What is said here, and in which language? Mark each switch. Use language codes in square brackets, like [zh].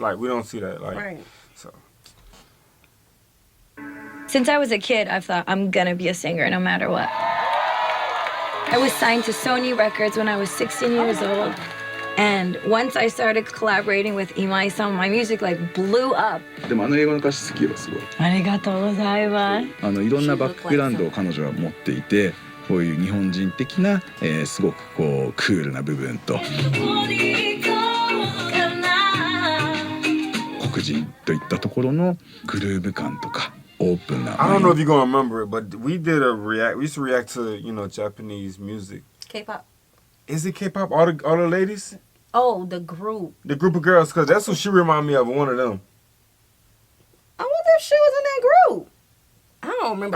[en] Like, we don't see that. Like, so. Since I was a kid, I've thought I'm gonna be a singer no matter what. I was signed to Sony Records when I was 16 years old. And once I started collaborating with Imai-san, my music like blew up. [ja] でも英語の歌詞好きよすごい。ありがとうございます。いろんなバックグラウンドを彼女は持っていて、こういう日本人的な、すごくこうクールな部分と黒人といったところのグルーヴ感とかオープンな。 [en] I don't know if you're gonna remember it, but we used to react to, you know, Japanese music. K-pop. Is it K-pop? All the ladies? Oh, the group. The group of girls, because that's what she remind me of, one of them. I wonder if she was in that group. I don't remember.